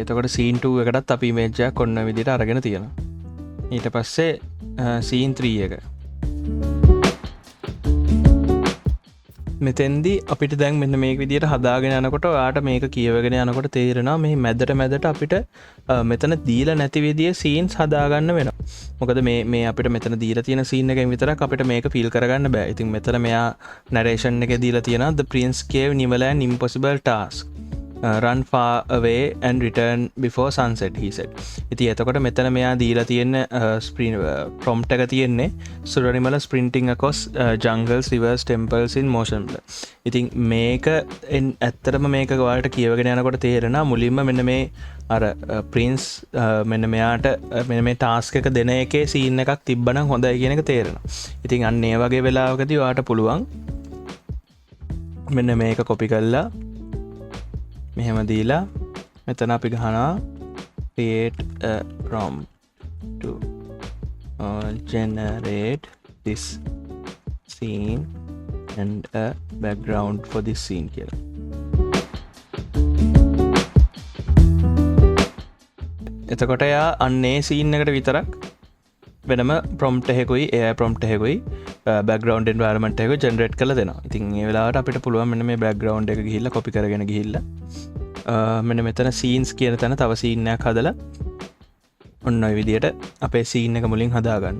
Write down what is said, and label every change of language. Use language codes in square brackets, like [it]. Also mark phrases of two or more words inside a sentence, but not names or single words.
[si] එතකොට සීන් 2 එකටත් අපි ඉමේජ් එකක් ඔන්න ඔය විදිහට අරගෙන තියෙනවා. ඊට පස්සේ සීන් 3 එක මෙතෙන්දී අපිට දැන් මෙන්න මේක විදිහට හදාගෙන යනකොට ඔයාට මේක කියවගෙන යනකොට තේරෙනවා මේ මැදට අපිට මෙතන දීලා නැති විදිහේ සීන්ස් හදාගන්න වෙනවා. මොකද මේ අපිට මෙතන දීලා තියෙන සීන් එකෙන් විතරක් අපිට මේක ෆීල් කරගන්න බෑ. ඉතින් මෙතන මෙයා නරේෂන් එකේ දීලා තියෙනවා [en] the prince gave Nimala an impossible task. Run far away and return before sunset, he said. [si] ඉතින් එතකොට මෙතන මෙයා දීලා තියෙන prompt එක තියෙන්නේ [en] Suranimala sprinting across jungles, rivers, temples in motion. [si] ඉතින් මේක ඇත්තටම මේක ඔයාලට කියවගෙන යනකොට තේරෙනවා මුලින්ම මෙන්න මේ අර prince මෙන්න මෙයාට මෙන්න මේ task එක දෙන එකේ scene එකක් තිබ්බනම් හොඳයි කියන එක තේරෙනවා. ඉතින් අන්න ඒ වගේ වෙලාවකදී ඔයාට පුළුවන් මෙන්න මේක copy කරලා මෙහෙම දීලා මෙතන අපි ගහනවා [en] create a prompt to generate this scene and a background for this scene [si] කියලා. එතකොට යා අන්නේ scene එකට විතරක් වෙනම prompt එකකුයි [en] AI prompt [si] එකකුයි [en] background environment [si] එකකුයි generate කරලා දෙනවා. ඉතින් මේ වෙලාවට අපිට පුළුවන් මෙන්න මේ background එක ගිහිල්ලා copy කරගෙන ගිහිල්ලා මෙන්න මෙතන scenes කියන තැන තව scene එකක් හදලා ඔන්න ඔය විදියට අපේ scene එක මුලින් හදාගන්න.